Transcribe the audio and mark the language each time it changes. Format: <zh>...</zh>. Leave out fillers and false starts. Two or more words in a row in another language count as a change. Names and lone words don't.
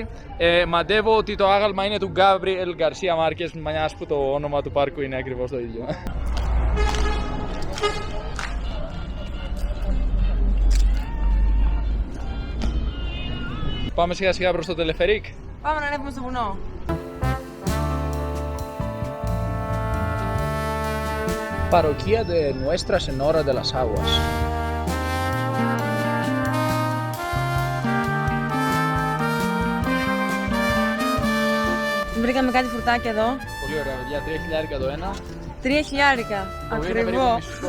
<el>Μαντεύω ότι το άγαλμα είναι του Gabriel García Márquez, μιας που το όνομα του πάρκου είναι ακριβώς το ίδιο. Πάμε σιγά σιγά προς το τελεφερίκ. Πάμε να ανέβουμε στο βουνό. Parroquia de Nuestra Señora de las Aguas. Βρήκαμε κάτι φρουτάκια εδώ. Πολύ ωραία, παιδιά. 3.000 το ένα. 3.000. Ακριβό.</el>